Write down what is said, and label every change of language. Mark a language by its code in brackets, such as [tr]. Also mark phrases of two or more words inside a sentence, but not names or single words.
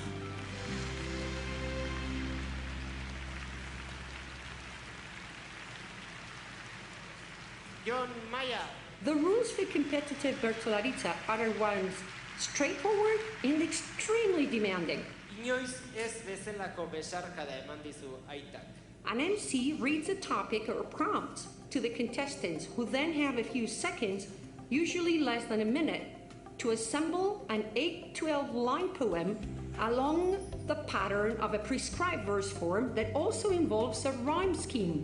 [en] Jon Maya. The rules for competitive Bertsolaritza are ones straightforward and extremely demanding. [eu] Inoiz ez bezalako besarkada eman dizu aitak. [en] An MC reads a topic or prompt to the contestants, who then have a few seconds, usually less than a minute, to assemble an 8-12 line poem along the pattern of a prescribed verse form that also involves a rhyme scheme.